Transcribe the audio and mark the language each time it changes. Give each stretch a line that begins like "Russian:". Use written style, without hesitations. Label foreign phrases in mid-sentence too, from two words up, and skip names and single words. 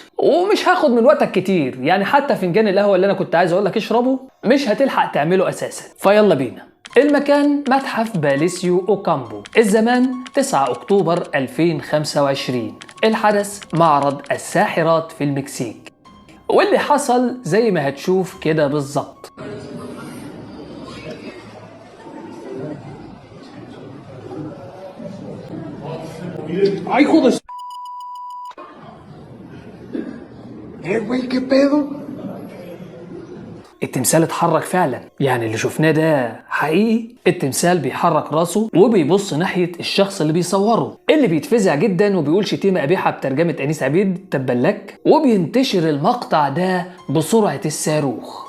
Arabic: ومش هاخد من وقتك كتير، يعني حتى فنجان القهوة اللي أنا كنت عايز أقولك اشربه مش هتلحق تعمله أساسا. فيلا بينا. المكان متحف باليسيو أوكامبو، الزمان 9 أكتوبر 2025. الحدث معرض الساحرات في المكسيك، واللي حصل زي ما هتشوف كده بالظبط.
Spanish: ¡Ay, hijo de... güey, qué pedo!
Arabic: التمثال اتحرك فعلا، يعني اللي شفناه ده حقيقي. التمثال بيحرك راسه وبيبص ناحية الشخص اللي بيصوره، اللي بيتفزع جدا وبيقول شتيمة قبيحة بترجمة أنيس عبيد تبلك. وبينتشر المقطع ده بسرعة الصاروخ.